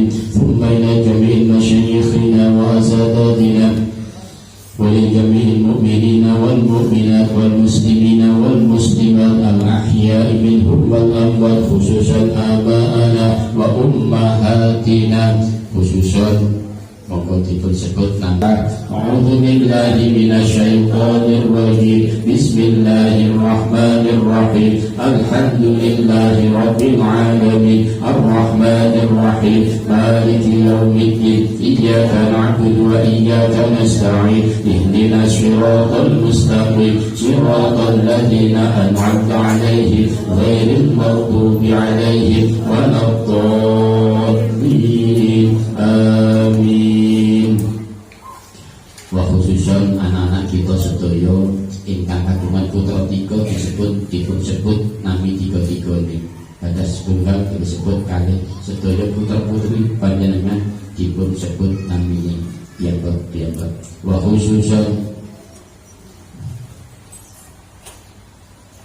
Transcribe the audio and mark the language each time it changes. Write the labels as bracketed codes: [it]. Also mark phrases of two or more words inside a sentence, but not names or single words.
[ar] ثم إلى جميع مشايخنا وأساتذتنا ولجميع المؤمنين والمؤمنات والمسلمين والمسلمات الأحياء منهم والأموات، خصوصا آبائنا وأمهاتنا، خصوصا [jv] monggo dipun sebut nama. [ar] أعوذ بالله من الشيطان الرجيم. بسم الله الرحمن الرحيم. الحمد لله رب العالمين، الرحمن الرحيم، مالك يوم الدين، إياك نعبد وإياك نستعين، اهدنا الصراط المستقيم، صراط الذين أنعمت عليهم، غير المغضوب عليهم ولا الضالين. [jv] Amin. [ar] وخصوصا [jv] anak-anak kita sedaya ingkang kagungan putra tiga dipun sebut nami tiga-tiga ini. Ada setunggal disebut kali, sedaya putra putri panjenengan dipun sebut namine piyambak. [ar] وخصوصا